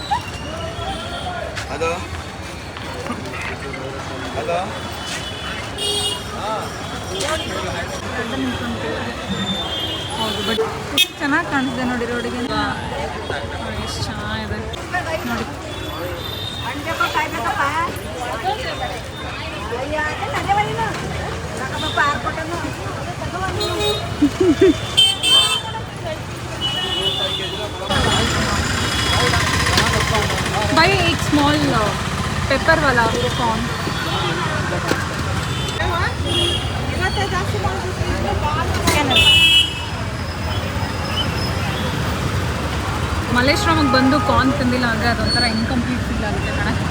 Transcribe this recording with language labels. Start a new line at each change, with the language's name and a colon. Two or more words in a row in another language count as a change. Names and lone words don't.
Kannada: ಹಲೋ ಹಲೋ ಹೌದು, ಬಟ್ ಚೆನ್ನಾಗಿ ಕಾಣಿಸ್ದೆ ನೋಡಿ ರೋಡಿಗೆ. ಎಷ್ಟು ಚೆನ್ನಾಗಿದೆ ನೋಡಿ.
Hindi: भाई एक
English: small pepper
Hindi: वाला कॉर्न. ಮಲ್ಲೇಶ್ವರಮಿಗೆ ಬಂದು ಕಾರ್ನ್ ತಿಂದಿಲ್ಲ ಅಂದರೆ ಅದೊಂಥರ
English: incomplete feel
Hindi: ಆಗುತ್ತೆ ಕಣೆ.